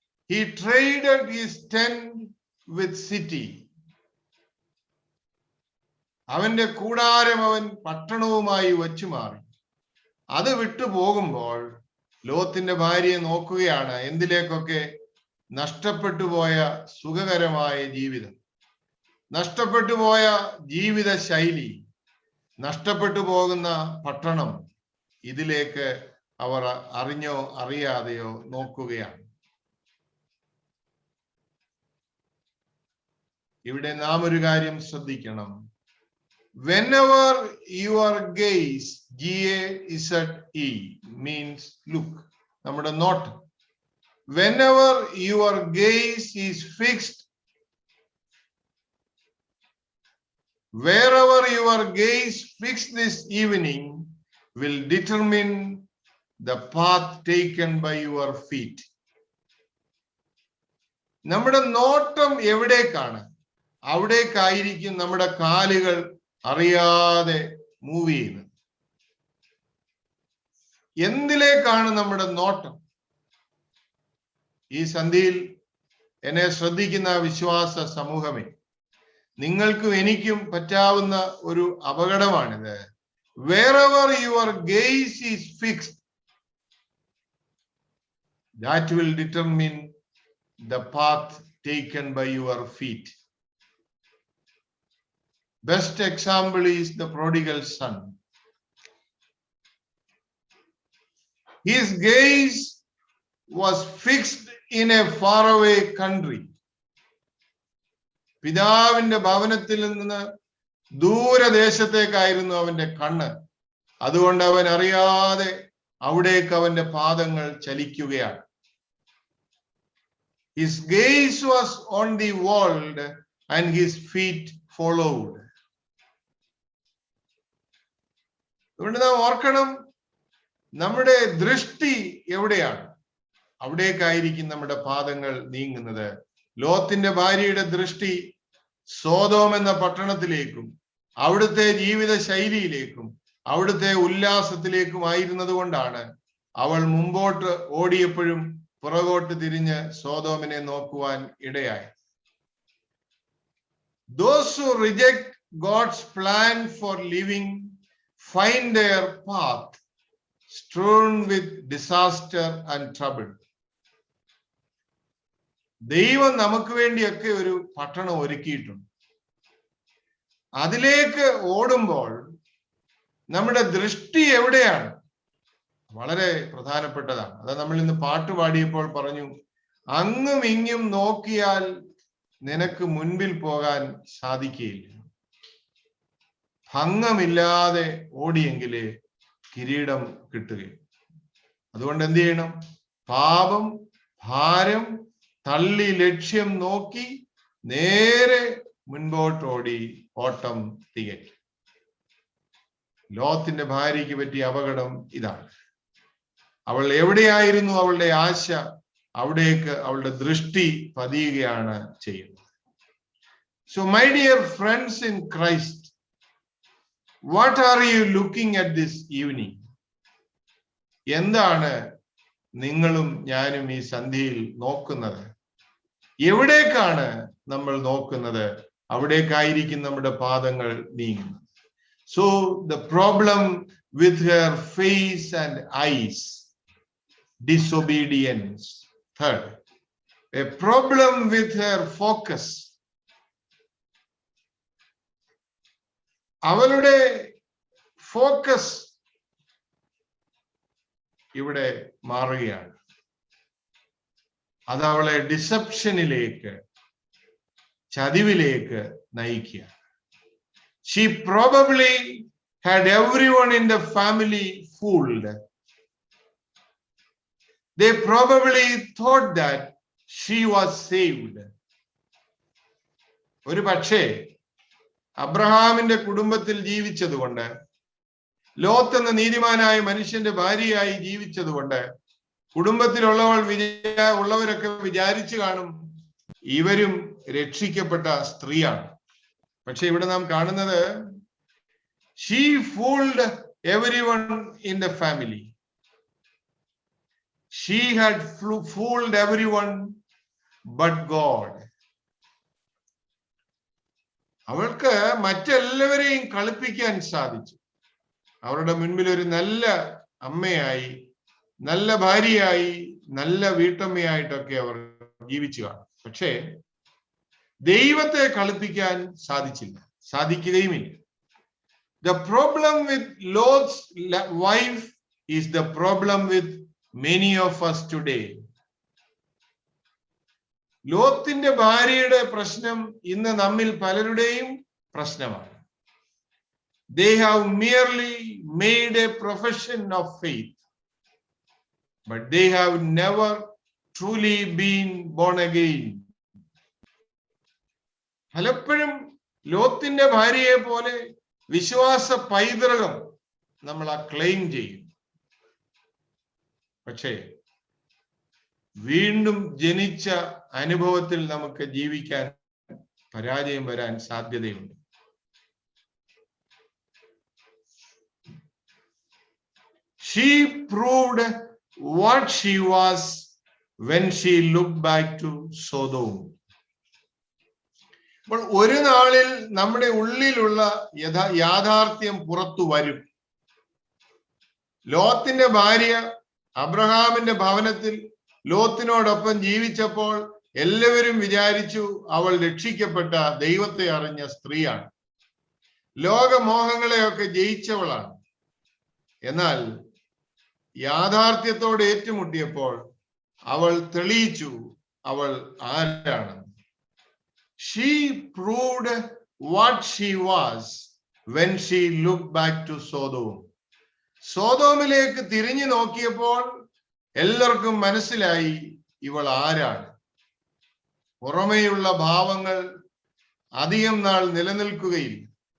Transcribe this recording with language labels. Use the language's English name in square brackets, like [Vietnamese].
[English] He traded his tent with city. [Malayalam] അവന്റെ കൂടാരം അവൻ പട്ടണവുമായി വച്ചു മാറി. അത് വിട്ടു പോകുമ്പോൾ ലോത്തിന്റെ ഭാര്യയെ നോക്കുകയാണ്. എന്തിലേക്കൊക്കെ? നഷ്ടപ്പെട്ടു പോയ സുഖകരമായ ജീവിതം, നഷ്ടപ്പെട്ടു പോയ ജീവിത ശൈലി, നഷ്ടപ്പെട്ടു പോകുന്ന പട്ടണം, ഇതിലേക്ക് അവർ അറിഞ്ഞോ അറിയാതെയോ നോക്കുകയാണ്. ഇവിടെ നാം ഒരു കാര്യം ശ്രദ്ധിക്കണം. [English] Whenever your gaze, G-A-Z-E, means look, [Malayalam] നമ്മുടെ നോട്ടം. [English] Whenever your gaze is fixed, wherever your gaze fixed this evening will determine the path taken by your feet. [Malayalam] നമ്മുടെ നോട്ടം എവിടേക്കാണ്, അവിടേക്കായിരിക്കും നമ്മുടെ കാലുകൾ അറിയാതെ മൂവ് ചെയ്യുന്നത്. എന്തിലേക്കാണ് നമ്മുടെ നോട്ടം? ഈ സന്ധിയിൽ എന്നെ ശ്രദ്ധിക്കുന്ന വിശ്വാസ സമൂഹമേ, നിങ്ങൾക്കും എനിക്കും പറ്റാവുന്ന ഒരു അപകടമാണിത്. [English] Wherever your gaze is fixed, that will determine the path taken by your feet. Best example is the prodigal son. His gaze was fixed in a faraway country. [Malayalam] പിതാവിന്റെ ഭവനത്തിൽ നിന്ന് ദൂരദേശത്തേക്കായിരുന്നു അവന്റെ കണ്ണ്. അതുകൊണ്ട് അവൻ അറിയാതെ അവിടേക്ക് അവന്റെ പാദങ്ങൾ ചലിക്കുകയാണ്. [English] His gaze was on the world and his feet followed. [Malayalam] അതുകൊണ്ട് നാം ഓർക്കണം, നമ്മുടെ ദൃഷ്ടി എവിടെയാണ്, അവിടേക്കായിരിക്കും നമ്മുടെ പാദങ്ങൾ നീങ്ങുന്നത്. ലോത്തിന്റെ ഭാര്യയുടെ ദൃഷ്ടി സോദോം എന്ന പട്ടണത്തിലേക്കും അവിടുത്തെ ജീവിത ശൈലിയിലേക്കും അവിടുത്തെ ഉല്ലാസത്തിലേക്കും ആയിരുന്നത് കൊണ്ടാണ് അവൾ മുമ്പോട്ട് ഓടിയപ്പോഴും പുറകോട്ട് തിരിഞ്ഞ് സോദോമിനെ നോക്കുവാൻ ഇടയായി. [English] Those who reject God's plan for living find their path strewn with disaster and trouble. [Malayalam] ദൈവം നമുക്ക് വേണ്ടിയൊക്കെ ഒരു പട്ടണം ഒരുക്കിയിട്ടുണ്ട്. അതിലേക്ക് ഓടുമ്പോൾ നമ്മുടെ ദൃഷ്ടി എവിടെയാണ്? വളരെ പ്രധാനപ്പെട്ടതാണ്. അത് നമ്മൾ ഇന്ന് പാട്ട് പാടിയപ്പോൾ പറഞ്ഞു, അങ്ങും ഇങ്ങും നോക്കിയാൽ നിനക്ക് മുൻപിൽ പോകാൻ സാധിക്കുകയില്ല. ഭംഗമില്ലാതെ ഓടിയെങ്കിലേ കിരീടം കിട്ടുകയും. അതുകൊണ്ട് എന്ത് ചെയ്യണം? പാപം, ഭാരം തള്ളി ലക്ഷ്യം നോക്കി നേരെ മുൻപോട്ടോടി ഓട്ടം തികയ്ക്കും. ലോത്തിന്റെ ഭാര്യയ്ക്ക് പറ്റിയ അപകടം ഇതാണ്. അവൾ എവിടെയായിരുന്നു അവളുടെ ആശ, അവിടേക്ക് അവളുടെ ദൃഷ്ടി പതിയുകയാണ് ചെയ്യുന്നത്. [English] So my dear friends in Christ, what are you looking at this evening? [Malayalam] എന്താണ് നിങ്ങളും ഞാനും ഈ സന്ധ്യയിൽ നോക്കുന്നത്? എവിടേക്കാണ് നമ്മൾ നോക്കുന്നത്? അവിടേക്കായിരിക്കും നമ്മുടെ പാദങ്ങൾ നീങ്ങുന്നത്. [English] So the problem with her face and eyes, disobedience. Third, a problem with her focus. [Malayalam] അവളുടെ ഫോക്കസ് ഇവിടെ മാറുകയാണ്. അത് അവളെ ഡിസെപ്ഷനിലേക്ക്, ചതിവിലേക്ക് നയിക്കുക. [English] She probably had everyone in the family fooled. They probably thought that she was saved. [Malayalam] ഒരു പക്ഷേ അബ്രഹാമിന്റെ കുടുംബത്തിൽ ജീവിച്ചതുകൊണ്ട്, ലോത്ത് എന്ന നീതിമാനായ മനുഷ്യന്റെ ഭാര്യയായി ജീവിച്ചതുകൊണ്ട് കുടുംബത്തിലുള്ളവരൊക്കെ വിചാരിച്ചു കാണും ഇവരും രക്ഷിക്കപ്പെട്ട സ്ത്രീയാണ്. [English] പക്ഷെ ഇവിടെ നാം കാണുന്നത്, she fooled everyone in the family. [Malayalam] She had fooled everyone but God. അവൾക്ക് മറ്റെല്ലാവരെയും കളിപ്പിക്കാൻ സാധിച്ചു. അവരുടെ മുൻപിൽ ഒരു നല്ല അമ്മയായി, നല്ല ഭാര്യയായി, നല്ല വീട്ടമ്മയായിട്ടൊക്കെ അവർ ജീവിച്ചു കാണും. പക്ഷേ ദൈവത്തെ കളിപ്പിക്കാൻ സാധിച്ചില്ല, സാധിക്കുകയുമില്ല. [English] The problem with Lot's wife is the problem with many of us today. [Malayalam] ലോത്തിന്റെ ഭാര്യയുടെ പ്രശ്നം ഇന്ന് നമ്മിൽ പലരുടെയും പ്രശ്നമാണ്. [English] They have merely made a profession of faith, but they have never truly been born again. [Malayalam] പലപ്പോഴും ലോത്തിന്റെ ഭാര്യയെ പോലെ വിശ്വാസ പൈതൃകം നമ്മൾ ക്ലെയിം ചെയ്യും. പക്ഷേ വീണ്ടും ജനിച്ച അനുഭവത്തിൽ നമുക്ക് ജീവിക്കാൻ പരാജയം വരാൻ സാധ്യതയുണ്ട്. [English] She proved what she was when she looked back to Sodom. [Malayalam] അപ്പോൾ ഒരു നാളിൽ നമ്മുടെ ഉള്ളിലുള്ള യാഥാർത്ഥ്യം പുറത്തു വരും. ലോത്തിന്റെ ഭാര്യ അബ്രഹാമിന്റെ ഭവനത്തിൽ ലോത്തിനോടൊപ്പം ജീവിച്ചപ്പോൾ എല്ലാവരും വിചാരിച്ചു അവൾ രക്ഷിക്കപ്പെട്ട ദൈവത്തെ അറിഞ്ഞ സ്ത്രീയാണ്, ലോകമോഹങ്ങളെയൊക്കെ ജയിച്ചവളാണ്. എന്നാൽ യാഥാർത്ഥ്യത്തോട് ഏറ്റുമുട്ടിയപ്പോൾ അവൾ തെളിയിച്ചു അവൾ ആരാണ്. [English] She proved what she was when she looked back to Sodom. [Malayalam] സോദോമിലേക്ക് തിരിഞ്ഞു നോക്കിയപ്പോൾ എല്ലാവർക്കും മനസ്സിലായി ഇവൾ ആരാണ്. പുറമേയുള്ള ഭാവങ്ങൾ അധികം നാൾ നിലനിൽക്കുകയില്ല.